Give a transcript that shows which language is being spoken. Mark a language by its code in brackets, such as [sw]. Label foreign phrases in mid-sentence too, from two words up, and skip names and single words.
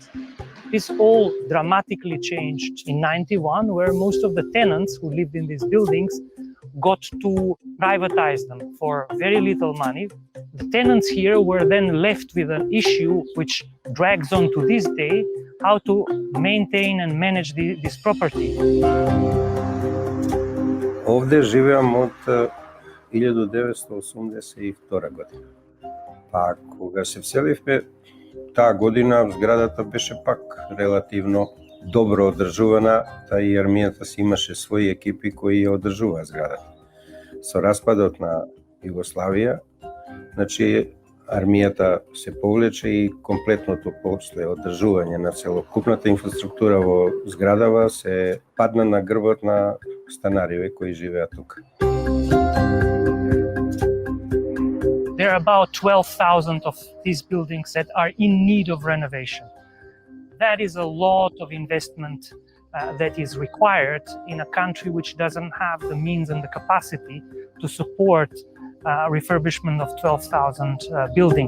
[en] This all dramatically changed in '91, where most of the tenants who lived in these buildings got to privatize them for very little money. The tenants here were then left with an issue which drags on to this day, how to maintain and manage this property. [sr] Ovde živim od 1982 година. [mk] Па кога се вселивме, таа година зградата беше пак релативно добро одржувана, та и армијата си имаше своји екипи кои ја одржуваа зградата. Со распадот на Југославија, значи армијата се повлече и комплетното после одржување на целокупната инфраструктура во зградава се падна на грбот на станариве кои живеат тука. [en] There are about 12,000 of these buildings that are in need of renovation. That is a lot of investment that is required in a country which doesn't have the means and the capacity to support refurbishment of 12,000 buildings.